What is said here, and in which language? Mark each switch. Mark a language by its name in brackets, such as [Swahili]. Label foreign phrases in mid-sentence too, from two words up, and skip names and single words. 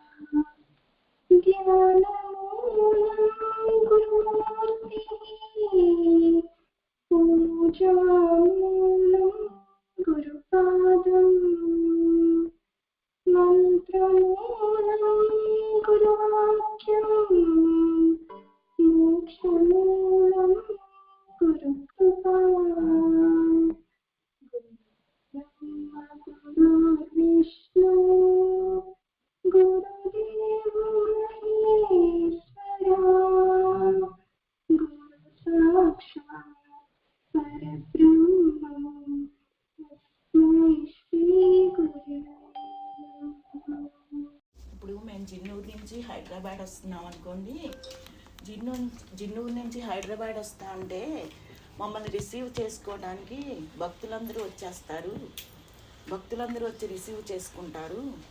[Sanskrit] ज्ञानमूलं गुरुमूर्तिः पूजामूलं गुरुपादम् मंत्रमूलं गुरुवाक्यं मोक्षमूलं गुरुकृपा ब्रह्म गुरुर्विष्णु गुरुदेव महेश्वरा गुरु साक्षात् परब्रह्मं तस्मै श्री गुरवे। [Telugu] ఇప్పుడు మేము జిన్నూరు నుంచి హైదరాబాద్ వస్తున్నాం అనుకోండి. జిన్నూరు నుంచి హైదరాబాద్ వస్తా ఉంటే మమ్మల్ని రిసీవ్ చేసుకోవడానికి భక్తులందరూ వచ్చేస్తారు. భక్తులందరూ వచ్చి రిసీవ్ చేసుకుంటారు.